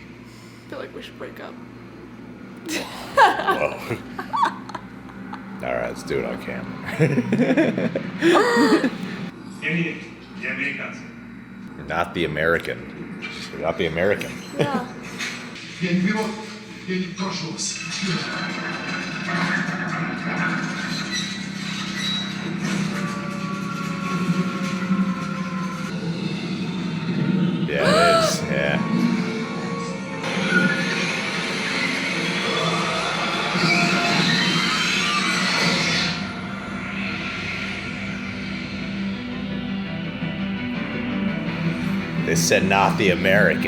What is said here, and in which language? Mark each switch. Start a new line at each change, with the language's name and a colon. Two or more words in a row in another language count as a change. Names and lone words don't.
English: I feel like we should break up. Whoa. All right, let's do it on camera. You're not the American. You're not the American. Yeah.
Ukrainian: Я не беру, я не прошу вас.
English: Yeah, it is. Yeah. They said not the American.